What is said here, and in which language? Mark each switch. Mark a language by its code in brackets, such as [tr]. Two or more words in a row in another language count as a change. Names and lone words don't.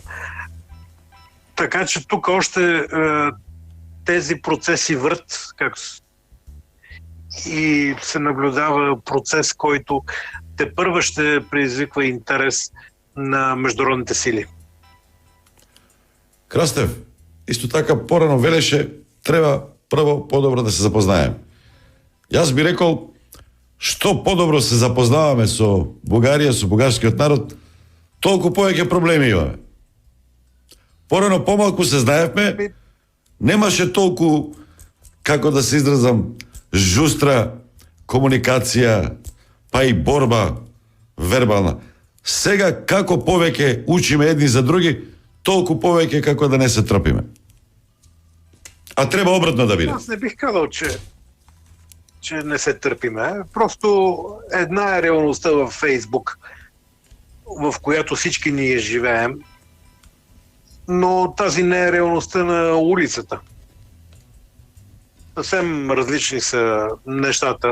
[bg] Така че тук още тези процеси върт и се наблюдава процес, който тепърва ще предизвиква интерес на международните сили. [mk] Крастев, исто така порано велеше, треба прво подобро да се запознаем. Јас би рекол, што подобро се запознаваме со Бугарија, со бугарскиот народ, толку повеќе проблеми имаме. Порано помалку се знаевме, немаше толку, како да се изразам, жустра комуникација, па и борба вербална. Сега, како повеќе учиме едни за други, толку повеќе како да не се трпиме. А треба обратно да биде. [bg] Аз не бих казал, че не се търпиме. Просто една е реалността във Фейсбук, в която всички ние живеем, но тази не е реалността на улицата. Съвсем различни са нещата.